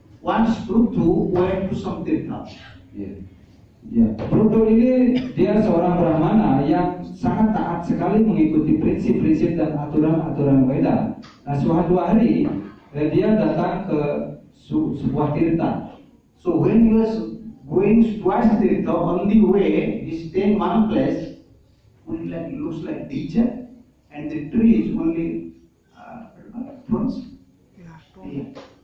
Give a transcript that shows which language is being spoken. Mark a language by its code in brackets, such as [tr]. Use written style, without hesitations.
[en] Once Pruthu went to some tirtha. [id] Ya, Pruthu ini dia seorang Brahmana yang sangat taat sekali mengikuti prinsip-prinsip dan aturan-aturan Weda. Nah, suatu hari dia datang ke sebuah tirta. [en] So when he was going towards tirtha, on the way he stayed in one place, only like it looks like desert, and the trees only thorns. Yeah.